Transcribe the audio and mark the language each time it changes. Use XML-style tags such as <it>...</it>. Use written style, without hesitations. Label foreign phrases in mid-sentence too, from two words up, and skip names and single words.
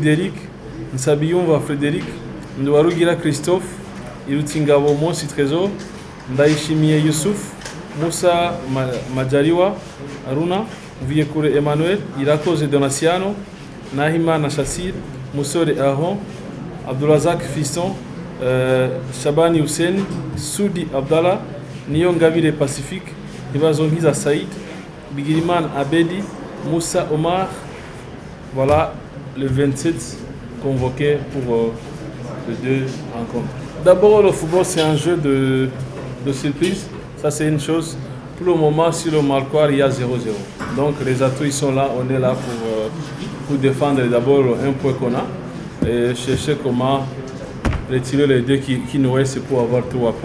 <fr>Derek, Nsabiyumva Frédéric, Ndwarugira Christophe, Irutingabo Monsi Trésor, Ndaishimiye Youssouf, Moussa Majaliwa Aruna, Viekure Emmanuel, Irakoze Donatiano, Nahimana Chassir, Moussore Ahon, Abdulazak Fiston, Shabani Hussein, Soudi Abdallah, Niyongabire Pacifique, Ibazongiza Saïd, Bigiriman Abedi, Moussa Omar. Voilà le 27 convoqué pour les 2 rencontres. D'abord, le football, c'est un jeu de surprise. Ça, c'est une chose. Pour le moment, sur le marquoir, il y a 0-0. Donc les atouts ils sont là, on est là pour défendre d'abord un point qu'on a et chercher comment retirer les deux qui nous restent pour avoir 3 points.</fr>